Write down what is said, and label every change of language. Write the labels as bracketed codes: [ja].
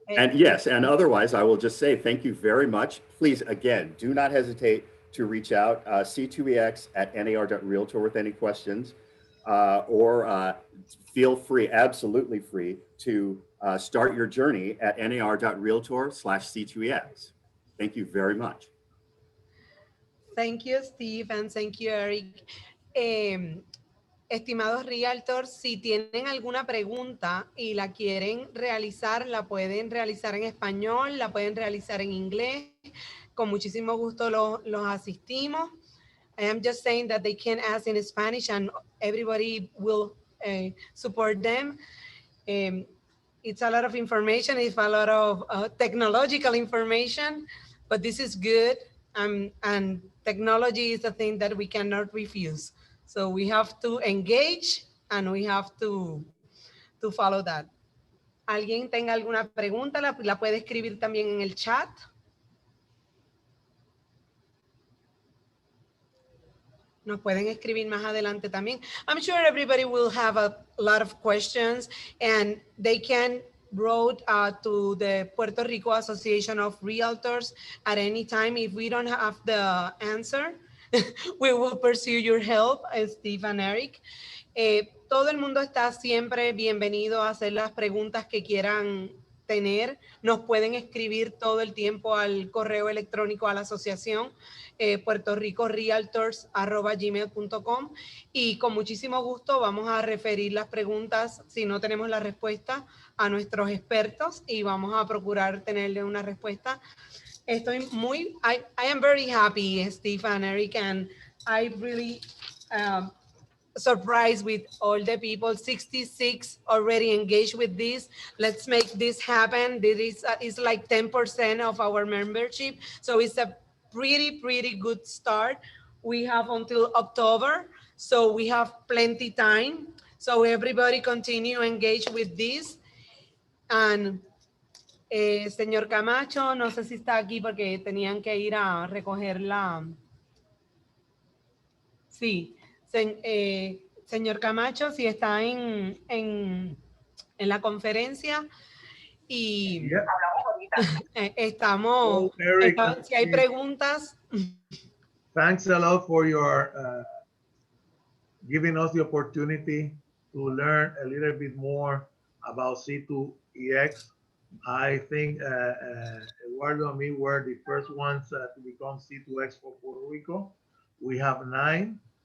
[en] And yes, and otherwise, I will just say thank you very much. Please, again, do not hesitate to reach out, C2EX@NAR.realtor with any questions, or feel free, absolutely free, to start your journey at NAR.realtor/C2EX. Thank you very much. Thank you, Steve, and thank you, Eric. [es] Estimados Realtors, si tienen alguna pregunta y la quieren realizar, la pueden realizar en español, la pueden realizar en inglés. Con muchísimo gusto los asistimos. [en] I am just saying that they can ask in Spanish and everybody will support them. it's a lot of information, it's a lot of technological information, but this is good. And technology is a thing that we cannot refuse. So we have to engage and we have to follow that. [es] ¿Alguien tenga alguna pregunta? La puede escribir también en el chat. Nos pueden escribir más adelante también. [en] I'm sure everybody will have a lot of questions and they can write to the Puerto Rico Association of Realtors at any time. If we don't have the answer, we will pursue your help, Steve and Eric. Todo el mundo está siempre bienvenido a hacer las preguntas que quieran tener. Nos pueden escribir todo el tiempo al correo electrónico a la asociación puertoricorealtors@gmail.com y con muchísimo gusto vamos a referir las preguntas, si no tenemos la respuesta, a nuestros expertos y vamos a procurar tenerle una respuesta. I am very happy, Steve and Eric, and I really surprised with all the people. 66 already engaged with this. Let's make this happen. This is like 10% of our membership, so it's a pretty good start. We have until October, so we have plenty time. So everybody continue engage with this. [es] And señor Camacho, no sé si está aquí porque tenían que ir a recoger la... Sí, señor Camacho, si está en la conferencia y estamos, Eric, si hay preguntas. [en] Thanks a lot for your giving us the opportunity to learn a little bit more about C2EX. I think Eduardo and me were the first ones to become C2X for Puerto Rico. We have 9.